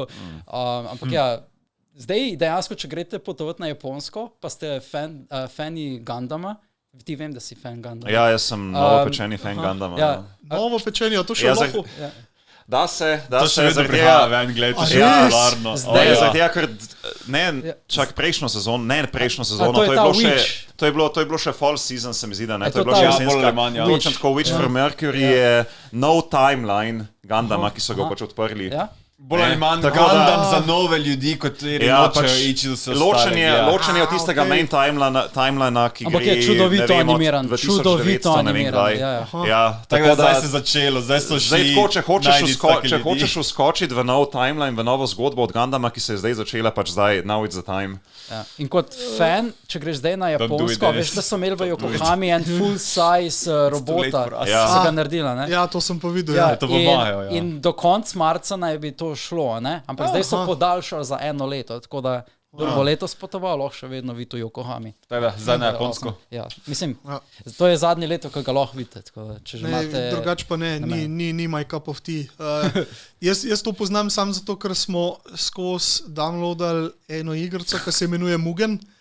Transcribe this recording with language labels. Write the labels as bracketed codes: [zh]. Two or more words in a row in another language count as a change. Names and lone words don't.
[sl] Ampak ja, zdaj dejansko, če greste potovati na Japonsko, pa ste fani Gundama, ti vem, da si fan Gundama. Ja, jaz sem novopečeni fan Gundama. Ja. Novopečeni, a to še lahko... Da se, vedno prihaja ven, gledajte, še popularno. Zdaj, ker čak prejšnjo sezono, to je bilo še [en] fall season, [sl] se mi zdi, da ne, to je bilo še jesenska, točno tako Witch from Mercury je [en] no timeline [sl] Gundama, ki so ga pač odprli. Bolj ali manj Gundam za nove ljudi, kot nočejo ići do se ostali. Ločen je od tistega [en] main timelina, [sl] ki gre, čudovito animiran, v 1900, ne vem kdaj. Tako da zdaj se začelo, zdaj so šli če hočeš uskočiti v nov timeline, v novo zgodbo od Gundama, ki se je zdaj začela, pač zdaj, [en] now it's the time. [sl] In kot fan, če greš zdaj na Japonsko, veš, da so imeli v Yokohami en full size robota, so ga naredila, ne? Ja, to sem pa videl, ja. In do konc marca naj bi to šlo, ne? Ampak zdaj so podaljšali za 1 leto, tako da bo letos potoval, lahko še vedno vidite v Yokohami. Zdaj na Japonsko. Ja, mislim, to je zadnje leto, ko ga lahko vidite, tako da, če že imate... Drugač pa ne, ni [en] my cup of tea. [sl] Jaz to poznam samo zato, ker smo skozi downloadali eno igrico, ki se imenuje Mugen.